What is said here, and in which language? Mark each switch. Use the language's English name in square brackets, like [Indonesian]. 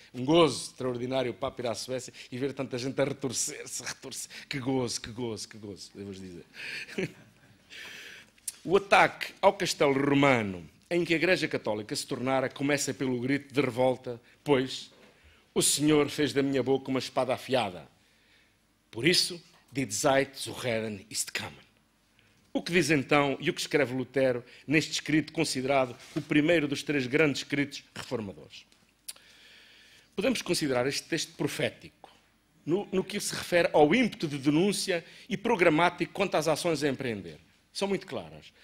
[Portuguese] Um gozo extraordinário o Papa ir à Suécia e ver tanta gente a retorcer-se. Que gozo, devo-vos dizer. O ataque ao castelo romano em que a Igreja Católica se tornara, começa pelo grito de revolta, pois o Senhor fez da minha boca uma espada afiada. Por isso, [German] die Zeit zu Retten ist gekommen. [Portuguese] O que diz então, e o que escreve Lutero neste escrito considerado o primeiro dos 3 grandes escritos reformadores? Podemos considerar este texto profético, no que se refere ao ímpeto de denúncia e programático quanto às ações a empreender. São muito claras.